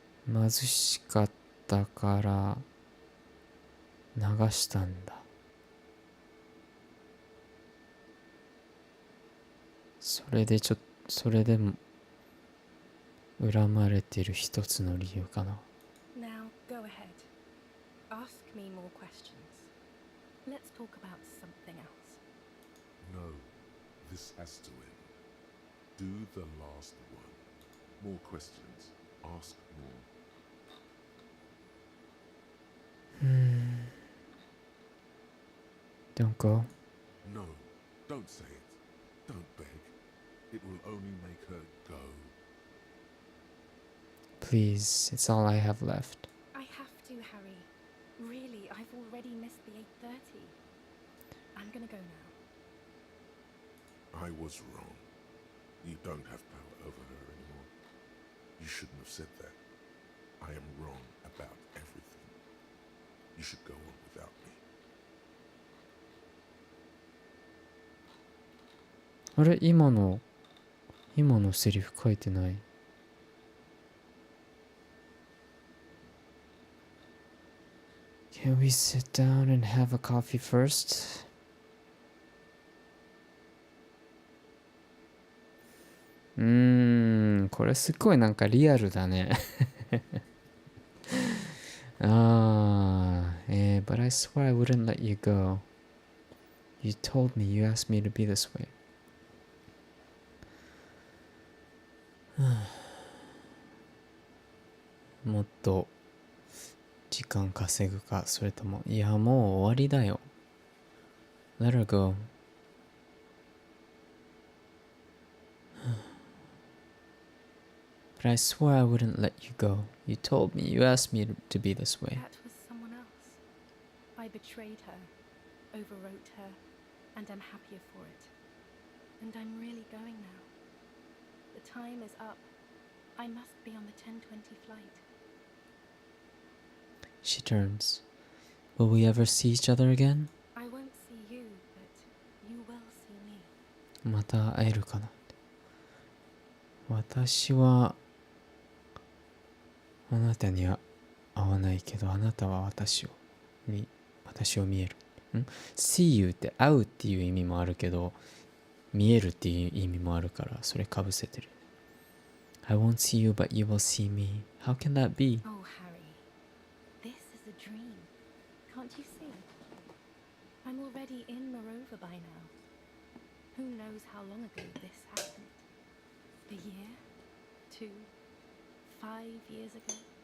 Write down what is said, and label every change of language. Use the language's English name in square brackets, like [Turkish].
[Japanese] 貧しかったから流したんだ。それでも恨まれてる一つの理由かな。 [English] Now, go ahead. Ask me more questions. Let's talk about something else. No, this has to end. Do the last one. More questions. Ask more. Don't go. No, don't say it. Don't beg. It will only make her go. Please, it's all I have left. I have to, Harry. Really, I've already missed the 8:30. I'm gonna go now. I was wrong. You don't have power over her anymore. You shouldn't have said that. I am wrong about everything. You should go on without me. [Japanese] あれ、今のセリフ書いてない。 [English] Can we sit down and have a coffee first? [Japanese] これすごいなんかリアルだね。 [English] But I swear I wouldn't let you go. You told me, you asked me to be this way. [Japanese] もっと時間稼ぐか、それとも、いやもう終わりだよ。 [English] Let her go. But I swear I wouldn't let you go. You told me, you asked me to be this way. That was someone else. I betrayed her, overwrote her, and I'm happier for it. And I'm really going now. The time is up. I must be on the 10:20 flight. She turns. Will we ever see each other again? I won't see you, but you will see me. [Japanese] また会えるかな。私はあなたには会わないけど、あなたは私を見える。 [English] See you [Japanese] って会うっていう意味もあるけど、見えるっていう意味もあるから、それかぶせてる。 [English] I won't see you, but you will see me. How can that be? Oh, Harry. This is a dream. Can't you see? I'm already in Morova by now. Who knows how long ago this happened? A year? 2? 5 years ago?